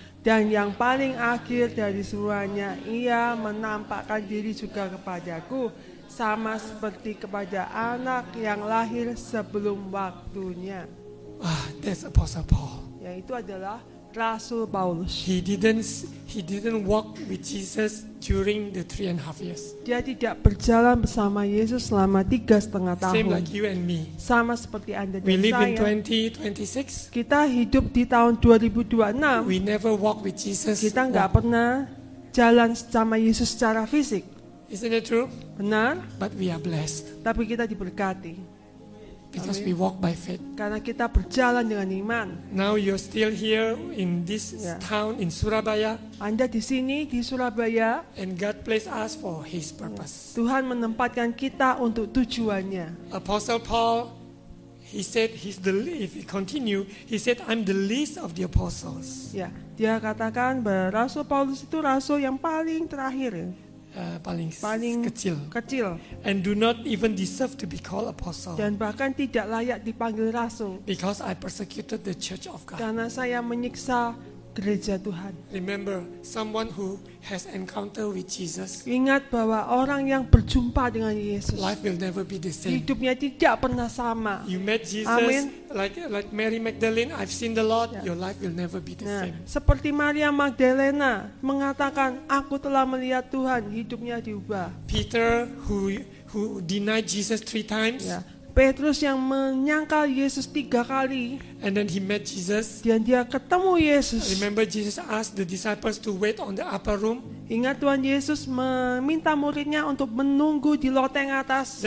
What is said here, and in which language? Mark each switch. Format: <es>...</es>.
<id>Dan yang paling akhir dari semuanya, ia menampakkan diri juga kepadaku, sama seperti kepada anak yang lahir sebelum waktunya.</id> <en>That's Apostle Paul.</en> <id>Yaitu adalah Rasul Paulus.</id> <en>He didn't walk with Jesus during the 3.5 years.</en> <id>Dia tidak berjalan bersama Yesus selama 3,5 tahun.</id> <en>Same like you and me.</en> <id>Sama seperti Anda</id> <en>We</en> <id>dan</id> <en>live in</en> <id>saya.</id> <en>2026.</en> <id>Kita hidup di tahun 2026.</id> <en>We never walk with Jesus.</en> <id>Kita nggak pernah jalan sama Yesus secara fisik.</id> <en>Isn't it true?</en> <id>Benar?</id> <en>But we are blessed</en> <id>Tapi kita diberkati.</id> <en>because we walk by faith.</en> <id>Karena kita berjalan dengan iman.</id> <en>Now you're still here in this Yeah. town in Surabaya,</en> <id>Anda di sini di Surabaya,</id> <en>and God placed us for His purpose.</en> <id>Tuhan menempatkan kita untuk tujuannya.</id> <en>Apostle Paul, he said if he continue, he said, I'm the least of the apostles.</en> <id>Ya, dia katakan bahwa Rasul Paulus itu rasul yang paling terakhir, Paling kecil,</id> <en>and do not even deserve to be called apostle,</en> <id>dan bahkan tidak layak dipanggil rasul</id> <en>because I persecuted the church of God.</en> <id>karena saya menyiksa gereja Tuhan.</id> <en>Remember, someone who has encounter with Jesus,</en> <id>Ingat bahwa orang yang berjumpa dengan Yesus,</id> <en>life will never be the same.</en> <id>hidupnya tidak pernah sama.</id> <en>You met Jesus Amen. like Mary Magdalene, I've seen the Lord, Yeah. your life will never be the</en> <id>Nah,</id> <en>same.</en> <id>seperti Maria Magdalena mengatakan, aku telah melihat Tuhan, hidupnya diubah.</id> <en>Peter, who denied Jesus 3 times,</en> <id>Ya, Petrus yang menyangkal Yesus 3 kali,</id> <en>and then he met Jesus.</en> <id>dan dia ketemu Yesus.</id> <en>Remember, Jesus asked the disciples to wait on the upper room.</en> <id>Ingat Tuhan Yesus meminta muridnya untuk menunggu di loteng atas.</id>